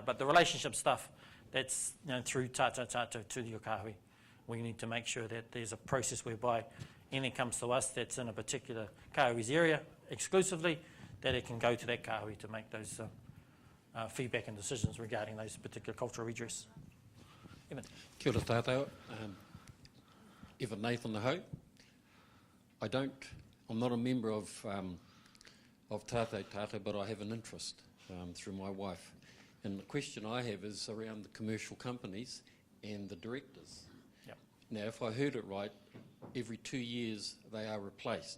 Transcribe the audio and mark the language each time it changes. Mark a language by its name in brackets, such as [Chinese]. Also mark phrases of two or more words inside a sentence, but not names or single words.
[English] But the relationship stuff, that's through tātou to the Kawi. We need to make sure that there's a process whereby anything comes to us that's in a particular Kawi's area exclusively, that it can go to that Kawi to make those feedback and decisions regarding those particular cultural redress. Evan. [Māori] Kia ora tātou. Evan Nathan Aho. [English] I'm not a member of Tātou, but I have an interest through my wife. And the question I have is around the commercial companies and the directors. Yep. Now, if I heard it right, every 2 years they are replaced.